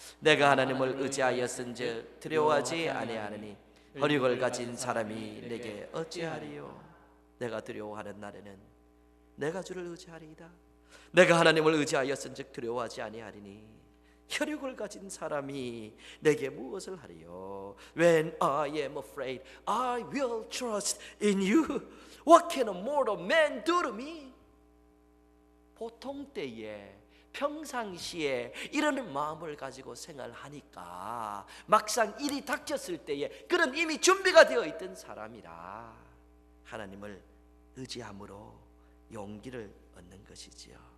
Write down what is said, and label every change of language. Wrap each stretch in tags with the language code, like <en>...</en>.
<ko>내가 하나님을 의지하였은즉 두려워하지 아니하느니 혈육을 가진 사람이 내게 어찌하리요. 내가 두려워하는 날에는 내가 주를 의지하리이다. 내가 하나님을 의지하였은즉 두려워하지 아니하리니 혈육을 가진 사람이 내게 무엇을 하리요.</ko> <en>When I am afraid, I will trust in you. What can a mortal man do to me?</en> <ko>보통 때에 평상시에 이런 마음을 가지고 생활하니까 막상 일이 닥쳤을 때에 그는 이미 준비가 되어 있던 사람이라 하나님을 의지함으로 용기를 얻는 것이지요.</ko>